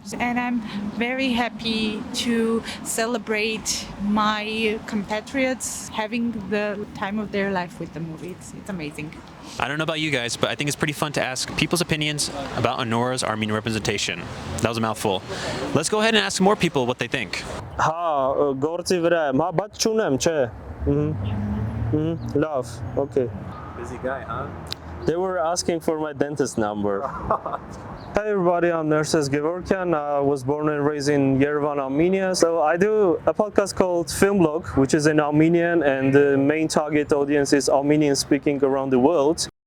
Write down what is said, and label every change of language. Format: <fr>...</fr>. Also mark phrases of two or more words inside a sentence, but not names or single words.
<en>And I'm very happy to celebrate my compatriots having the time of their life with the movie. It's amazing. I don't know about you guys, but I think it's pretty fun to ask people's opinions about Anora's Armenian representation. That was a mouthful. Let's go ahead and ask more people what they think.</en> <hy>Գործի վրա եմ, բայց չունեմ, չէ։</hy> <en>Love, okay. Busy guy, huh? They were asking for my dentist number. Hi everybody, I'm Nerses Gevorkian. I was born and raised in Yerevan, Armenia. So I do a podcast called Film Blog, which is in Armenian, and the main target audience is Armenian speaking around the world.</en>